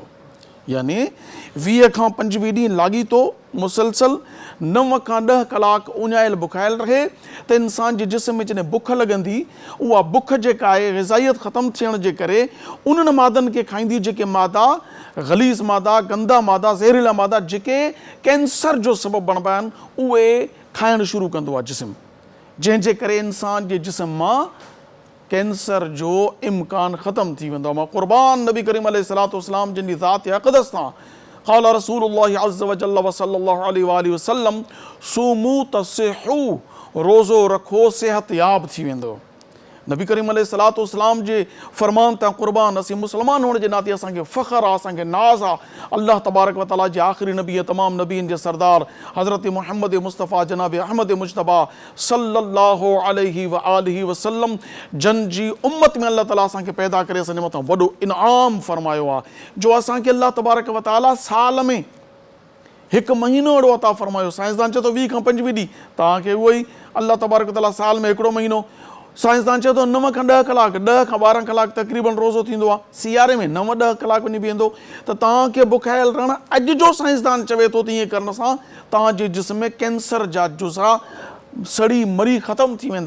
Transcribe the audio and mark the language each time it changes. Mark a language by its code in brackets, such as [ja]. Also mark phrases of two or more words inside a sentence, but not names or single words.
[sd] यानी 20 खां 25 ॾींहं लाॻीतो मुसलसल 9 खां 10 कलाक उञायल बुखायल रहे त इंसान जे जिस्म में जॾहिं बुख लॻंदी, उहा बुख जेका आहे ग़िज़ाइयत ख़तमु थियण जे करे उन्हनि मादनि खे खाईंदी जेके मादा ग़लीज़ मादा, गंदा मादा, ज़हरीला मादा जेके कैंसर जो सबबु बणिबा आहिनि, उहे खाइणु शुरू कंदो आहे जिस्म, जंहिंजे करे इंसान जे जिस्म मां कैंसर जो इम्कान ख़त्म थी वेंदो। मां क़ुर्बान नबी करीम अलैहिस्सलाम जिन जी ज़ात अक़दस तां [ar] قال رسول الله عز وجل وصلى الله عليه وسلم صوموا تصحوا, [sd] रोज़ो रखो सेहत याब थी वेंदो। नबी करीम अलैहिस्सलाम जे फरमान तां क़ुर्बान, असीं मुस्लमान हुअण जे नाते असांखे फ़ख़्रु आहे, असांखे नाज़ आहे। अल्लाह तबारक व तआला जे आख़िरी नबी, तमामु नबीन जे सरदार हज़रत मुहम्मद मुस्तफ़ा जनाब अहमद मुजतबा सल्लल्लाहु अलैहि व आलिहि वसल्लम जन जी उम्मत में अल्लाह ताला असांखे पैदा करे असांजे मथां वॾो इनाम फ़रमायो आहे, जो असांखे अल्लाह तबारक व तआला साल में हिकु महीनो अहिड़ो अता फ़रमायो। साइंसदान चए थो 20 खां 25 ॾींहं, तव्हांखे उहो ई अल्लाह तबारक व तआला साल में हिकिड़ो महीनो। साइंसदान चए थो 9 खां 10 कलाक, 10 खां 12 कलाक तक़रीबन रोज़ो थींदो आहे। सियारे में 9-10 कलाक वञी बीहंदो त तव्हांखे बुखायल रहणु, अॼु जो साइंसदान चवे थो त ईअं करण सां तव्हांजे जिस्म में कैंसर जा जुज़ा सड़ी मरी ख़तमु थी वेंदा।